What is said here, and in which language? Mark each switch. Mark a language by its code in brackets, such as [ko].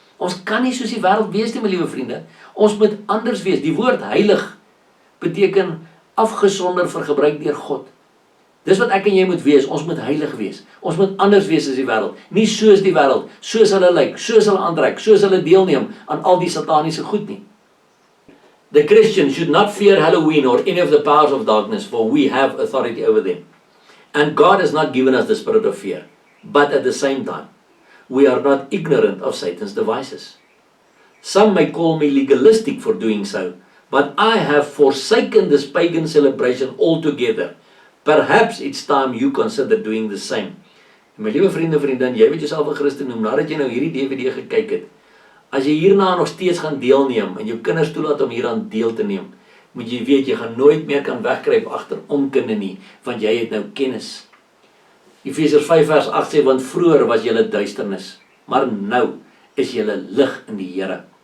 [af] Ons kan nie soos die wêreld wees nie, my liewe vriende. Ons moet anders wees. Die woord heilig beteken afgesonder vir gebruik deur God. Dis wat ek en jy moet wees. Ons moet heilig wees. Ons moet anders wees as die wêreld. Nie soos die wêreld, soos hulle lyk, soos hulle aantrek, soos hulle deelneem aan al die sataniese goed nie. [en] The Christian should not fear Halloween or any of the powers of darkness, for we have authority over them. And God has not given us the spirit of fear, but at the same time, we are not ignorant of Satan's devices. Some may call me legalistic for doing so, but I have forsaken this pagan celebration altogether. Perhaps it's time you consider doing the same. [af] My liewe vriende, vriendin, jy weet jouself 'n Christen noem, nadat jy nou hierdie DVD gekyk het, as jy hierna nog steeds gaan deelneem, en jou kinders toelaat om hieraan deel te neem, moet jy weet, jy gaan nooit meer kan wegkruip agter onkunde nie, want jy het nou kennis. Efesiërs 5 vers 8 sê, want vroeër was julle duisternis, maar nou is julle lig in die Here.